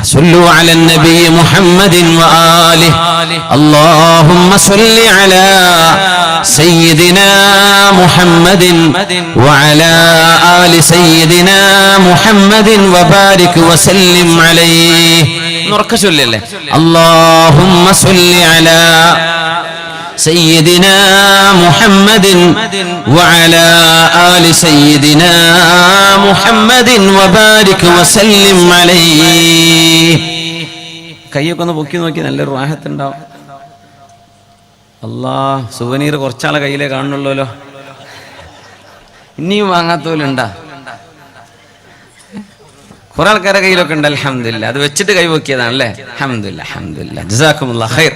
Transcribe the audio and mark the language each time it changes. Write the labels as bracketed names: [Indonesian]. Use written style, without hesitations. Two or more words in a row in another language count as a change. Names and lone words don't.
[Arabic] صلوا على النبي محمد وآله اللهم صل على سيدنا محمد وعلى آل سيدنا محمد وبارك وسلم عليه. [Malayalam] ഉറക്കെ ചൊല്ലല്ലേ? [Arabic] اللهم صل على سيدنا محمد وعلى آل سيدنا محمد وبارك وسلم عليه. [Malayalam] കൈയൊക്കെ ഒന്ന് പൊക്കി നോക്കി നല്ലൊരു റാഹത്തുണ്ടാവും. അല്ലാഹ്, സുവനീർ കുറച്ചാളെ കയ്യിലേ കാണുന്നുള്ളല്ലോ. ഇനിയും വാങ്ങാത്തോലുണ്ടാ? കുറെ ആൾക്കാരുടെ കയ്യിലൊക്കെ ഉണ്ട്. അൽഹംദുലില്ലാ. അത് വെച്ചിട്ട് കൈ പൊക്കിയതാണല്ലേ? [Arabic] الحمد لله، الحمد لله. جزاكم الله خير.